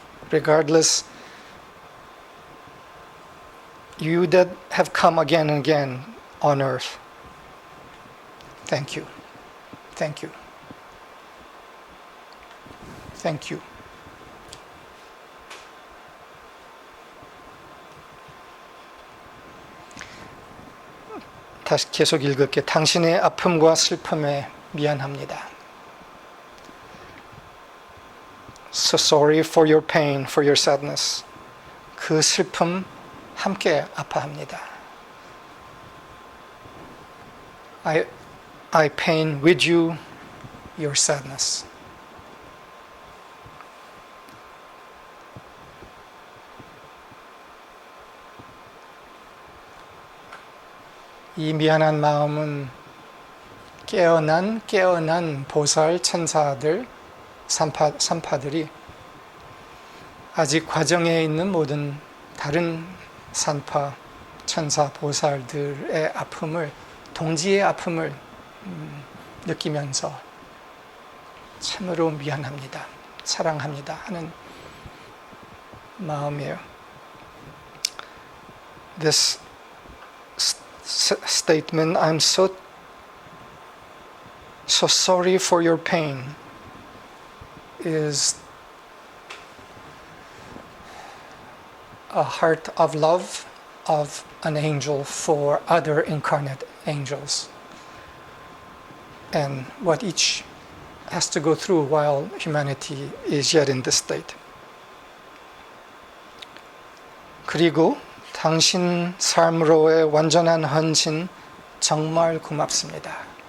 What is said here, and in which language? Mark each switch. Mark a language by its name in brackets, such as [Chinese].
[English] Regardless, you that have come again and again on earth, thank you. Thank you. Thank you. [Korean] 다시 계속 읽을게. 당신의 아픔과 슬픔에 미안합니다. [English] So sorry for your pain, for your sadness. [Korean] 그 슬픔 함께 아파합니다. [English] I pain with you your sadness. [Korean] 이 미안한 마음은 깨어난 보살 천사들, 산파들이 아직 과정에 있는 모든 다른 산파, 천사, 보살들의 아픔을, 동지의 아픔을 느끼면서 참으로 미안합니다, 사랑합니다 하는 마음이에요. [English] This statement, I'm so sorry for your pain, is a heart of love of an angel for other incarnate angels, and what each has to go through while humanity is yet in this state. [Korean] 그리고 당신 삶으로의 완전한 헌신 정말 고맙습니다.